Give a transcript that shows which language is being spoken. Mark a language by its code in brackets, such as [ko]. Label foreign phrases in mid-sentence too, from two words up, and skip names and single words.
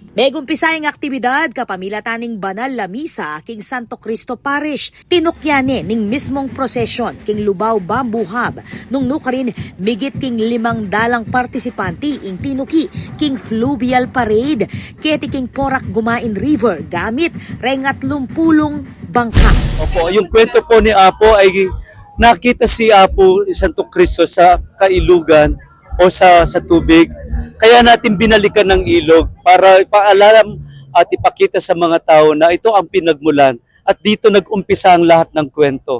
[pam] Megumpisa ang aktibidad kapamilataning banal la misa king Santo Cristo Parish. Tinukyane ning mismong prosesyon king Lubao Bamboo Hub nung nukarin migit king 500 partisipanti ing tinuki king [en] fluvial parade [pam] keti king Porac Gumain River gamit rengat lumpulong bangka. [tl] Opo, yung kwento po ni Apo ay nakita si Apo Santo Cristo sa kailugan o sa tubig. Kaya natin binalikan ng ilog para ipaalam at ipakita sa mga tao na ito ang pinagmulan at dito nag-umpisa ang lahat ng kwento.